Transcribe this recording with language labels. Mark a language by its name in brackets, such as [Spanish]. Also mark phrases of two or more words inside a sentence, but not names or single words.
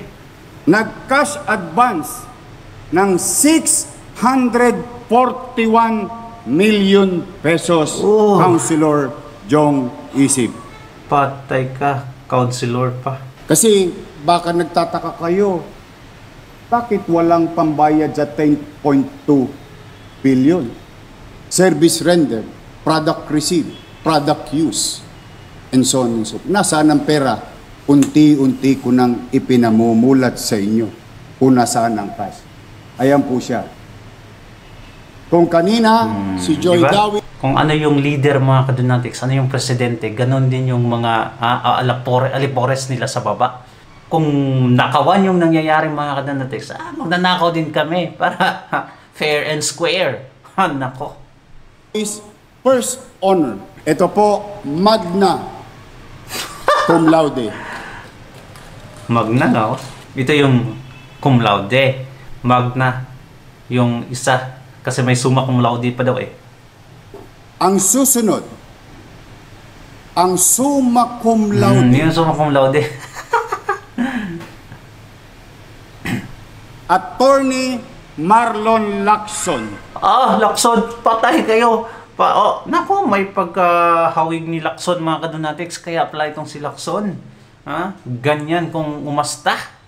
[Filipino] nag- [English] cash advance [Filipino] ng 641 million pesos, Oh. Councilor Jong Isip. Patay ka. Counselor pa. Kasi baka nagtataka kayo, bakit walang pambayad sa 10.2 billion? [English] Service render, product received, product use, and so on and so forth. [Filipino] Nasaan ang pera? Unti-unti ko nang ipinamumulat sa inyo kung nasaan ang cash. Ayan po siya. Kung kanina, si Joy Diba? Dawi, Kung ano yung leader mga kadonatics, ano yung presidente, ganon din yung mga alipores nila sa baba. Kung nakawan yung nangyayari mga kadonatics, magnanakaw din kami para [English] fair and square. [Filipino] Nako. [English] is first honor. [Filipino] Ito po, [Latin] magna cum laude. [Filipino] Magna, no? Ito yung [Latin] cum laude. [Filipino] Magna, yung isa. Kasi may [Latin] summa cum laude [Filipino] pa daw eh. Ang susunod, ang [Latin] summa cum laude, [Filipino] Yung [Latin] summa cum laude. [Filipino] Attorney Marlon Lacson. Lacson, patay kayo. Naku, may pagkahawig ni Lacson mga kadonatics, kaya apply itong si Lacson. Ganyan kung umasta.